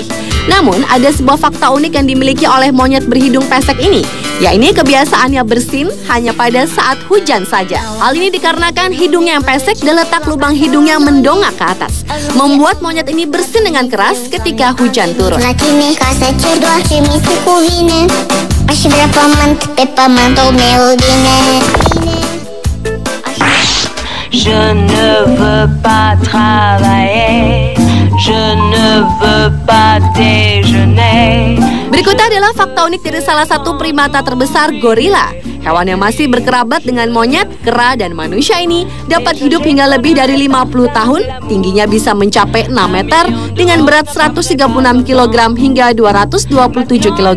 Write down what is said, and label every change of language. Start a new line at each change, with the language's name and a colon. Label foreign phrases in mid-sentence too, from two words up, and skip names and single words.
Indonesian: Namun, ada sebuah fakta unik yang dimiliki oleh monyet berhidung pesek ini, yaitu kebiasaannya bersin hanya pada saat hujan saja. Hal ini dikarenakan hidungnya yang pesek dan letak lubang hidungnya mendongak ke atas, membuat monyet ini bersin dengan keras ketika hujan turun.
French: Je ne veux pas travailler, je ne veux pas déjeuner.
Indonesian: Berikutnya adalah fakta unik dari salah satu primata terbesar, gorila. Hewan yang masih berkerabat dengan monyet, kera, dan manusia ini dapat hidup hingga lebih dari 50 tahun, tingginya bisa mencapai 6 meter, dengan berat 136 kg hingga 227 kg.